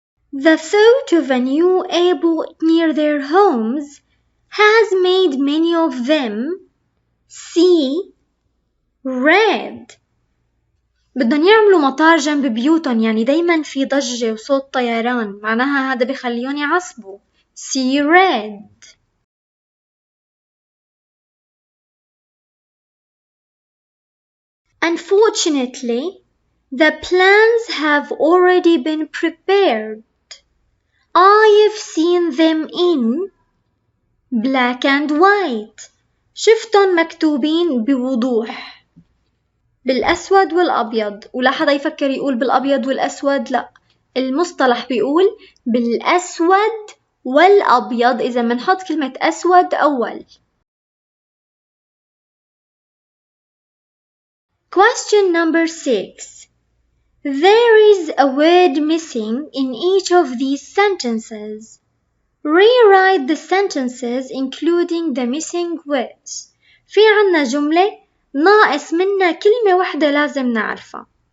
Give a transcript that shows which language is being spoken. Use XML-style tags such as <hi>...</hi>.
<en>The thought of a new airport near their homes has made many of them see red.</en> <ar>بدهم يعملوا مطار جنب بيوتهم، يعني دايما في ضجة وصوت طيران، معناها هذا بيخليهم يعصبوا.</ar> <en>see red. Unfortunately, the plans have already been prepared. I've seen them in black and white.</en> <ar>شفتهم مكتوبين بوضوح بالأسود والأبيض، ولا حدا يفكر يقول بالأبيض والأسود، لا، المصطلح بيقول بالأسود والأبيض، إذا منحط كلمة أسود أول.</ar> <en>Question number 6. There is a word missing in each of these sentences. Rewrite the sentences including the missing words.</en> <ar>في عنا جملة ناقص منها كلمة واحدة لازم نعرفها.</ar>